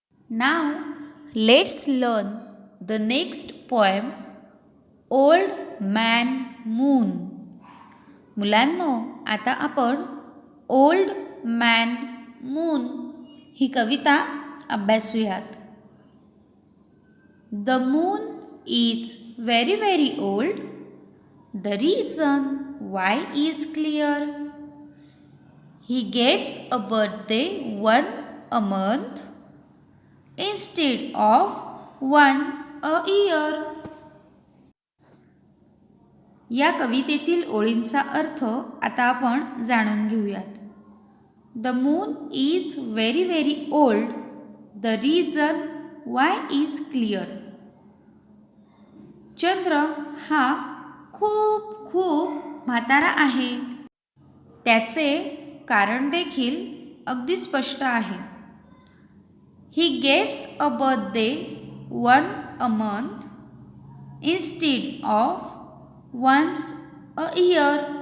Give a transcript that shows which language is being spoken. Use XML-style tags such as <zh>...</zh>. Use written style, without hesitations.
<en>Now let's learn the next poem, Old Man Moon.</en> <mr>मुलांनो, आता आपण old man moon he Kavita अभ्यासूयात.</mr> <en>The moon is very very old. The reason why is clear. He gets a birthday one a month instead of one a year.</en> <mr>या कवितेतील ओळींचा अर्थ आता आपण जाणून घेऊयात.</mr> <en>The moon is very very old. The reason why is clear.</en> <mr>चंद्र हा खूप खूप म्हातारा आहे. त्याचे कारण देखील अगदी स्पष्ट आहे.</mr> <en>He gets a birthday one a month instead of once a year.</en>